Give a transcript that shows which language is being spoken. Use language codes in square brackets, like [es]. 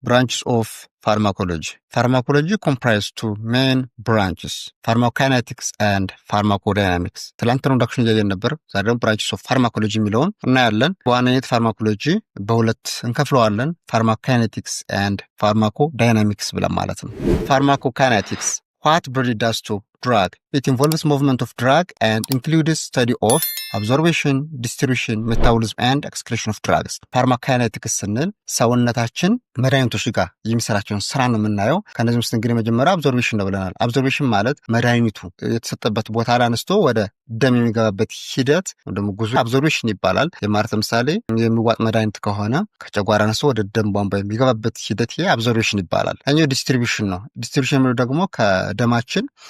[en] Branches of pharmacology. Pharmacology comprises two main branches, pharmacokinetics and pharmacodynamics. [am] ትላንት ኢንትሮዳክሽን እያየን ነበር። ዛሬ ደግሞ branches of pharmacology የሚለውን እናያለን። በዋነኝነት ፋርማኮሎጂ በሁለት እንከፍለዋለን፣ pharmacokinetics and pharmacodynamics ብለን ማለት ነው። [en] pharmacokinetics, what body does to drug. It involves movement of drug and includes study of absorption, distribution, metabolism and excretion of drugs. [am] ፋርማኮካይኔቲክስ ስንል ሰውነታችን መድኃኒቶች ጋር የሚሰራቸውን ስራ ነው የምናየው። ከነዚህ ውስጥ እንግዲህ መጀመሪያ አብዞርቤሽን ነው ብለናል። አብዞርቤሽን ማለት መድኃኒቱ የተሰጠበት ቦታ ላይ አንስቶ ወደ ደም የሚገባበት ሂደት ደግሞ ጉዞ አብዞርቤሽን ይባላል። ማለት ለምሳሌ የሚዋጥ መድኃኒት ከሆነ ከጨጓራ አንስቶ ወደ ደም ቧንቧ የሚገባበት ሂደት ይሄ አብዞርቤሽን ይባላል። እኛው ዲስትሪቢዩሽን ነው። ዲስትሪቢዩሽን ማለት ደግሞ ከደማችን